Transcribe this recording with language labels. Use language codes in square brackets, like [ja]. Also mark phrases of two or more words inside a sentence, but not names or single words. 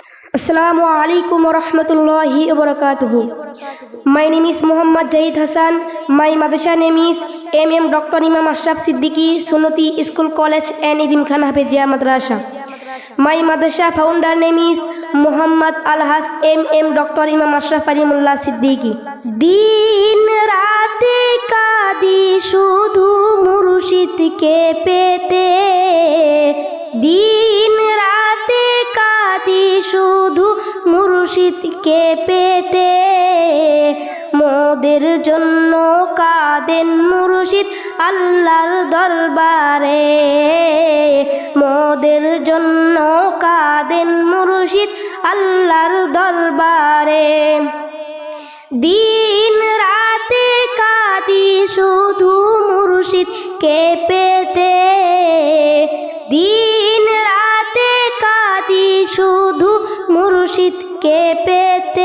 [ar] السلام عليكم ورحمة الله وبركاته. [en] My name is Muhammad Jahid Hassan. My madrasa name is MM Dr. Imam Ashraf Siddiqui Sunnati School College and Edim Khan Hafizia Madrasa. My madrasa founder name is Muhammad Alhas MM Dr. [bn] Imam Ashraf Alimullah Siddiqui. দিন রাতে কাঁদি শুধু মুর্শিদকে পেতে. দিন রাতে কাঁদি শুধু মুর্শিদকে পেতে. মোদের জন্য কাঁদেন মুর্শিদ আল্লাহর দরবারে, মোদের জন্য কাঁদেন মুর্শিদ আল্লাহর দরবারে। দিন রাতে কাঁদি শুধু মুর্শিদকে পেতে, দিন রাতে কাঁদি শুধু মুর্শিদকে পেতে।